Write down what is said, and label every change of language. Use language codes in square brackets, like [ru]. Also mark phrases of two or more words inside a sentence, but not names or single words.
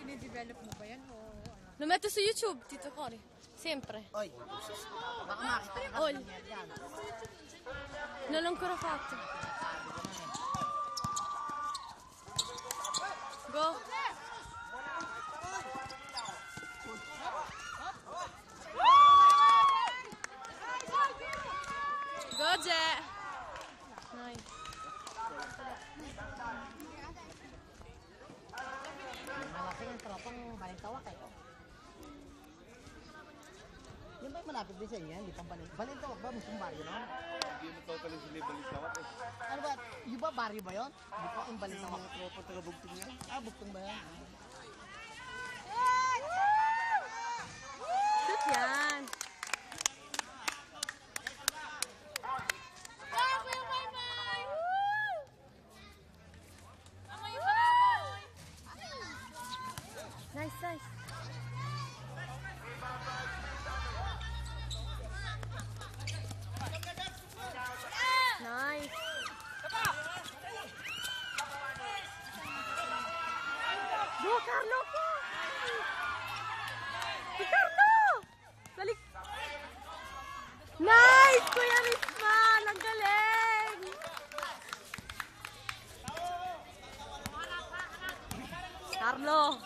[tl] Develop mo ba yan? [it] Lo metto su YouTube, Tito Cori. Sempre. [tl] Oy, baka makita ka All. yan. [it] Non l'ho ancora fatto. [tl] Go. Go, Je. Nice. Malapit ang tropang balintawak eh. Yan ba yung malapit din sa inyo yan? Di pang balintawak ba? Mismong baryo no? Hindi mo totally sila balintawak eh. Ano ba? Yung ba baryo ba yun? Di pa yung balintawak. Mga tropa taga-bugtong yan. Ah, bugtong ba yan? Shoot yan. Nice, nice. Nice. Go, Carlo po! Si Carlo! Balik! Nice! Kuya Risman! Ang galing! Carlo!